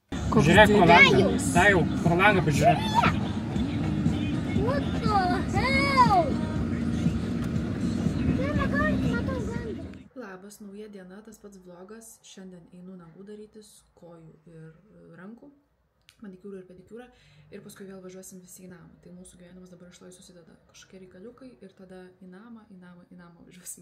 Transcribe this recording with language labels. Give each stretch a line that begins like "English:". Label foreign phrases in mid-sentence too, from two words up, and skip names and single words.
Lithuanian: Žiūrėk pro langą. Tai jau, pro langą pažiūrėk.
English: What the hell?
Lithuanian: Mama, matau gandą. Labas, nauja diena, tas pats vlogas. Šiandien einu nagų darytis, kojų ir rankų, manikiūrą ir pedikiūrą. Ir paskui vėl važiuosim visi į namą. Tai mūsų gyvenimas dabar išlai susideda kažkokie reikaliukai ir tada į namą važiuosim.